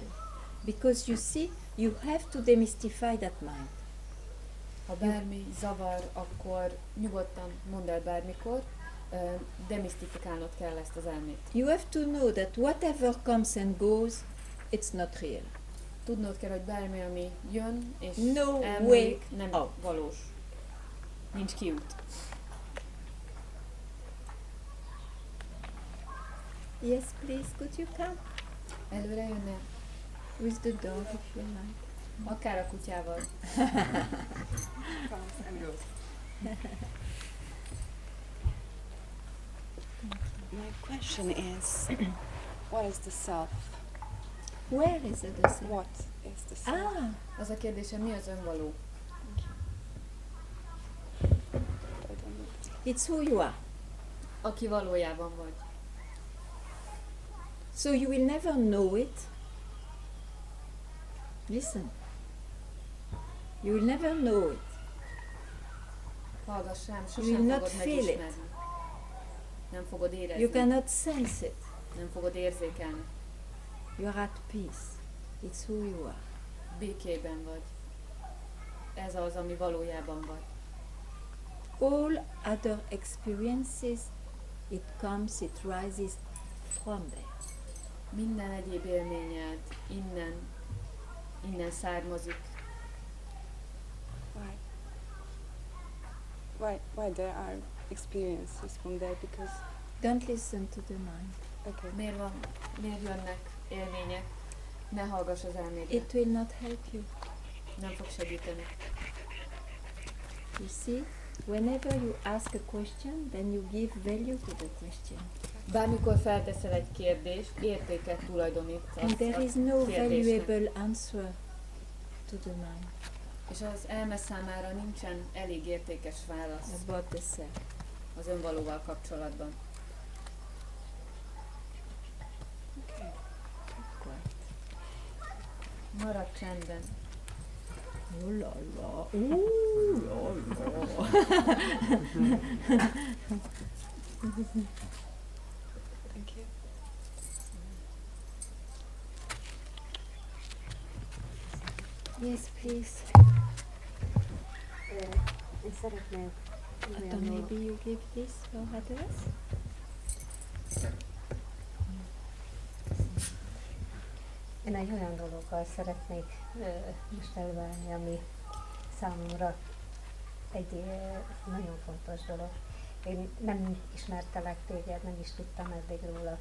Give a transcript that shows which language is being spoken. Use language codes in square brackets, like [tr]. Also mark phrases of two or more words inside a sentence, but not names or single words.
[en] Because you see, you have to demystify that mind. [hu] Ha bármi zavar, akkor nyugodtan mondd el bármikor, demisztifikálnod kell ezt az elmét. [en] You have to know that whatever comes and goes, it's not real. [hu] Tudnod kell, hogy bármi, ami jön és [en] No [hu] elmúlik, [en] way [hu] nem [en] out. [hu] valós. Nincs kiút. [en] Yes, please, could you come? [hu] Előre jönnél? [en] With the dog if you like. [hu] Akár a kutyával. [en] My question is, what is the self? Where is it? The self? What is the self? Ah, [hu] Az a kérdésem, mi az önvaló? [en] I don't know. it's who you are. [hu] Aki valójában vagy. [en] So you will never know it. Listen. You will never know it. [hu] Hallgass rám, [en] You [hu] sosem [en] will not [hu] fogod [en] feel it. [hu] megismerni. Nem fogod érezni. [en] You cannot sense it. [hu] Nem fogod érzékelni. [en] You are at peace. It's who you are. [hu] Békében vagy. Ez az, ami valójában vagy. [en] All other experiences, it comes, it rises from there. [hu] Minden egyéb élményed innen származik. [en] Why there are experiences from there? Because Don't listen to the mind. okay, [hu] Miért jönnek élmények? Ne hallgass az elmédre. [en] It will not help you. [hu] Nem fog segíteni. [en] You see, whenever you ask a question, then you give value to the question. [hu] Bármikor felteszel egy kérdést, értéket tulajdonítsz [en] And there is [hu] a [en] no [hu] kérdésnek. [en] valuable answer to the mind [hu] És az elme számára nincsen elég értékes válasz [en] about the self. [hu] az önvalóval kapcsolatban. [en] okay. Quiet. [hu] Maradj csendben. Oh la la. Ooh la la. [en] Thank you. Yes, please. [hu] Én szeretném [en] Adam, maybe you give this for others? [hu] Én egy olyan dologgal szeretnék most előállni, ami számomra egy nagyon fontos dolog. Én nem ismertelek téged, nem is tudtam eddig róla.